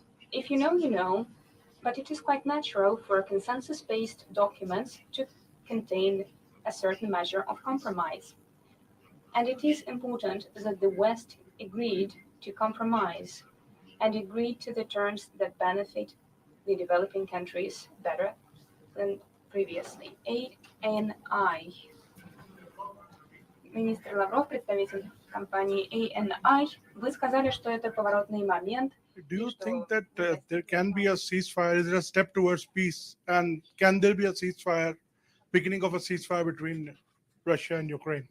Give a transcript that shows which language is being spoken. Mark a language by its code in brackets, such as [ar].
[en] If you know, you know, but it is quite natural for consensus-based documents to contain a certain measure of compromise. And it is important that the West agreed to compromise and agreed to the terms that benefit the developing countries better than previously. ANI. [ru] Министр Лавров, представитель компании ANI, вы сказали, что это поворотный момент. [en] Do you think that there can be a ceasefire? Is there a step towards peace? And can there be a ceasefire, beginning of a ceasefire between Russia and Ukraine?